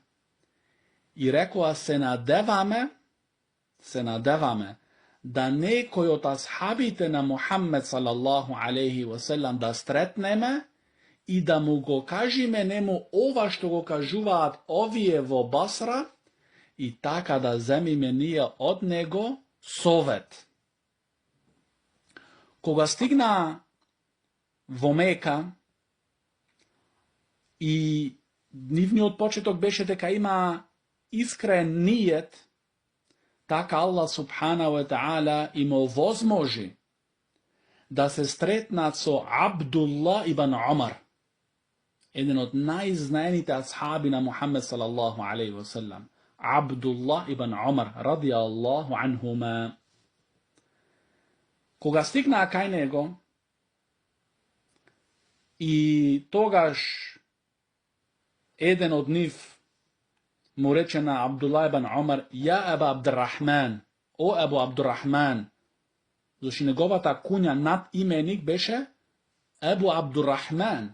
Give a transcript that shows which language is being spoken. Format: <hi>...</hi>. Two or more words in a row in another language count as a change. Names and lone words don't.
<mk>И рекоа се надеваме да некој од асхабите на Мухаммед</mk> <ar>صلى الله عليه وسلم</ar> <mk>да стретнеме и да му го кажиме нему ова што го кажуваат овие во Басра и така да земиме ние од него совет. Кога стигна во Мека и нивниот почеток беше дека има искрен ниет, така Аллах</mk> <ar>سبحانه وتعالى</ar> <mk>им овозможи да се стретнат со Абдулла ибн Омар, еден од најзнаените асхаби на Мухаммед</mk> <ar>صلى الله عليه وسلم,</ar> <mk>Абдулла ибн Омар</mk> <ar>رضي الله عنهما.</ar> <mk>Кога стигнаа кај него и тогаш еден од нив му рече на Абдулла ибн Омар:</mk> <ar>يا أبا عبد الرحمن,</ar> <mk>о Абу Абдуррахман, зашто неговата куња над именик беше Абу Абдуррахман.</mk>